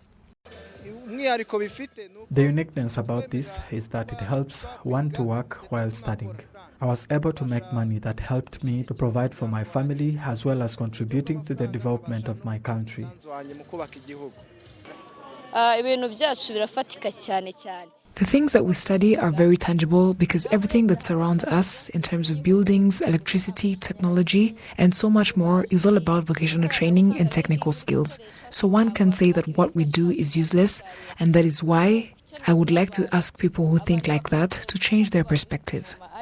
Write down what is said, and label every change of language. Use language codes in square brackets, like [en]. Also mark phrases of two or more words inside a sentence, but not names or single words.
[en] The uniqueness about this is that it helps one to work while studying. I was able to make money that helped me to provide for my family as well as contributing to the development of my country. [rw] ibintu byacu birafatika cyane cyane. [en] The things that we study are very tangible because everything that surrounds us in terms of buildings, electricity, technology, and so much more is all about vocational training and technical skills. So one can say that what we do is useless, and that is why I would like to ask people who think like that to change their perspective.